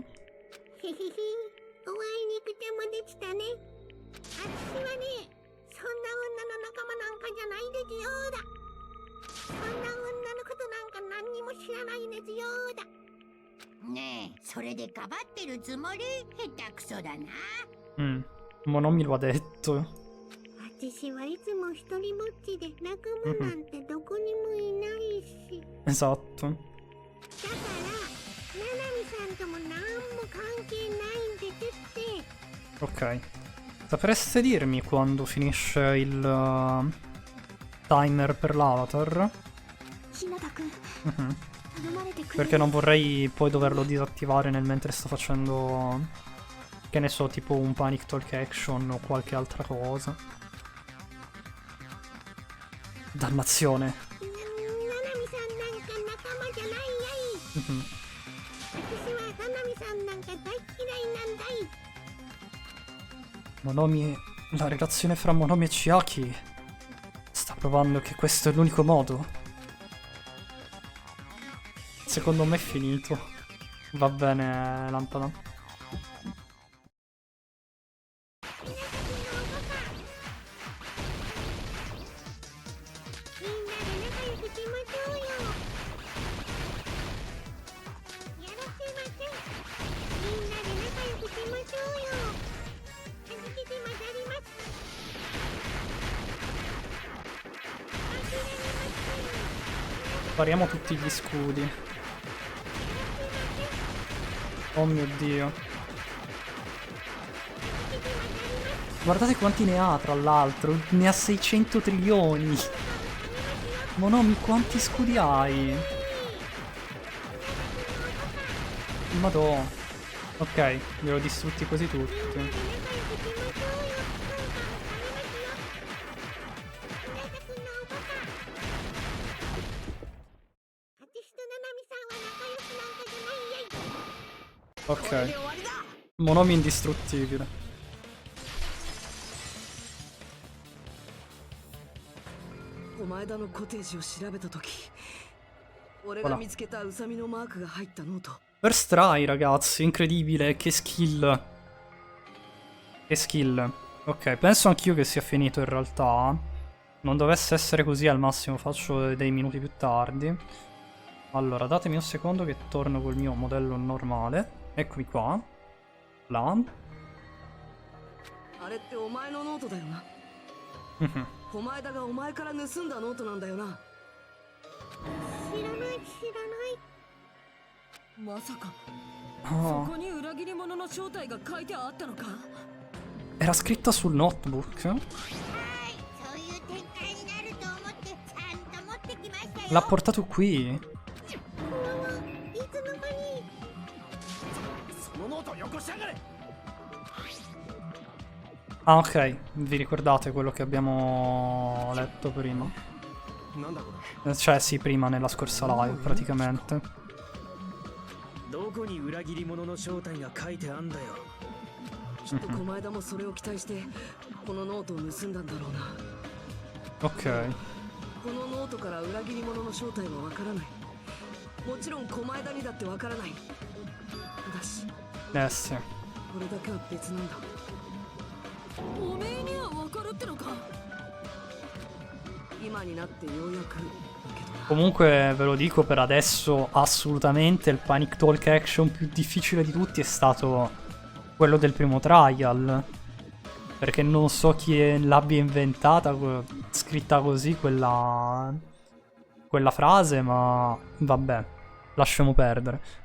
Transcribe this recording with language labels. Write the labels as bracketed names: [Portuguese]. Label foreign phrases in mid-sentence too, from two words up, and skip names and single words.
[Japanese] へへへ、お会いにくてもでしたね。私はね、そんな女の仲間なんかじゃないですよーだ。そんな女のことなんか何にも知らないですよーだ。ねえ、それでかばってるつもり？下手くそだな。 [Italian] Mm. Monomi lo ha detto. [Japanese] 私はいつも一人ぼっちで仲間なんてどこにもいないし。 [Italian] Esatto. [Japanese] だから、七海さんとも何も関係ないんですって。 [Italian] Ok. Sapreste dirmi quando finisce il timer per l'avatar? [Japanese] 日向くん、 Mhm. 頼まれてくれる？ [Italian] Perché non vorrei poi doverlo disattivare nel mentre sto facendo, che ne so, tipo un [English] panic talk action [Italian] o qualche altra cosa. Dannazione. [Japanese] 七海さんなんか仲間じゃないやい。 Mhm. 私は七海さんなんか大嫌いなんだい。 [Italian] Monomi, la relazione fra Monomi e Chiaki sta provando che questo è l'unico modo. Secondo me è finito. Va bene, lampada. [Japanese] みんなで仲良くしましょうよ。やらせません。みんなで仲良くしましょうよ。はじけて混ざります。諦めません。 [Italian] Spariamo tutti gli scudi. Oh mio Dio. Guardate quanti ne ha, tra l'altro. Ne ha 600 trilioni. Monomi, quanti scudi hai? Madò. Ok, li ho distrutti quasi tutti. Ok. Monomi indistruttibile. [Japanese] お前だのコテージを調べたとき、 俺が見つけたウサミのマークが入ったノート。 [English] First try, [Italian] ragazzi, incredibile, che skill. Che skill. Ok, penso anch'io che sia finito in realtà. Non dovesse essere così, al massimo faccio dei minuti più tardi. Allora, datemi un secondo che torno col mio modello normale. Eccomi qua. Là. [Japanese] あれってお前のノートだよな。狛江田がお前から盗んだノートなんだよな。知らない。まさか Ah, そこに裏切り者の正体が書いてあったのか。 [Italian] era scritta sul notebook? [Japanese] そういう展開になると思ってちゃんと持ってきましたよ。 [Italian] L'ha portato qui? [Japanese] いつの間に。そのノートをよこしやがれ。 [Italian] Ah, ok. Vi ricordate quello che abbiamo letto prima? [Japanese] なんだこれ。 [Italian] Cioè, sì, prima nella scorsa live, praticamente. [Japanese] どこに裏切り者の正体が書いてあんだよ。きっと狛江田もそれを期待してこのノートを盗んだんだろうな。 [Italian] Ok. [Japanese] このノートから裏切り者の正体はわからない。もちろん狛江田にだってわからない。だし [Italian] Eh sì. [Japanese] これだけは別なんだ。おめえにはわかるってのか。今になってようやくだけどな。 [Italian] Comunque ve lo dico per adesso, assolutamente il [English] Panic Talk action [Italian] più difficile di tutti è stato quello del primo trial. Perché non so chi l'abbia inventata, scritta così quella frase, ma vabbè, lasciamo perdere.